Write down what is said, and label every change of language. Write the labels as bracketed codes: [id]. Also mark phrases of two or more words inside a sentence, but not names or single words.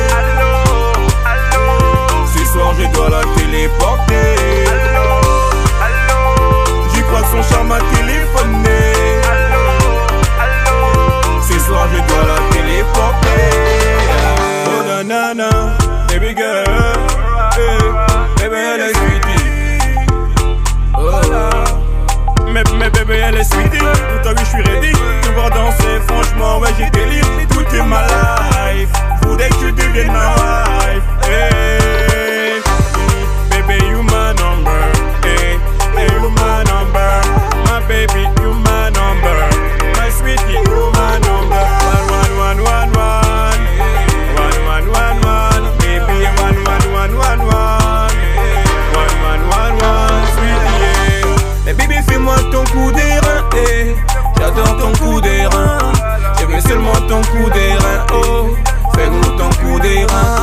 [fr] Ce soir je dois la téléporter. J'y crois que son charme m'a téléphoné. Ce soir je dois la téléporter. Oh nanana, [en] baby girl, hey, baby [fr] elle est [en] sweetie. [fr] Oh là, mais bébé elle est sweetie. Tout à l'heure je suis ready, tu vas danser. Franchement ouais j'ai délire, tout est ma life. Voudrais que tu deviennes ma wife. [en] Hey, baby you my number. Hey, you my number. My baby you my number. My sweetie you my number. [fr] Fais-moi ton coup d'airain, j'adore ton coup d'airain. Je veux seulement ton coup d'airain, oh. Fais-nous ton coup d'airain.